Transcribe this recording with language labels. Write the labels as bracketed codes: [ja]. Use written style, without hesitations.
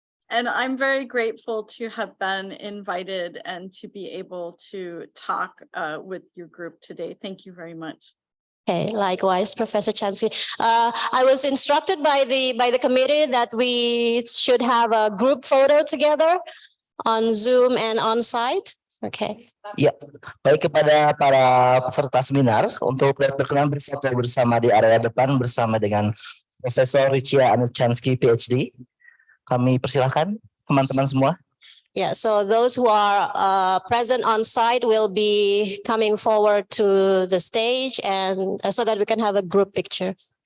[en] And I'm very grateful to have been invited and to be able to talk with your group today. Thank you very much. Okay, likewise, Professor Chansky. I was instructed by the committee that we should have a group photo together on Zoom and on site. Okay. [id] Ya, baik kepada para peserta seminar untuk berkenan berfoto bersama di area depan bersama dengan Profesor Ricia Chansky, PhD. Kami persilahkan teman-teman semua. [en] Yeah, so those who are present on site will be coming forward to the stage and so that we can have a group picture.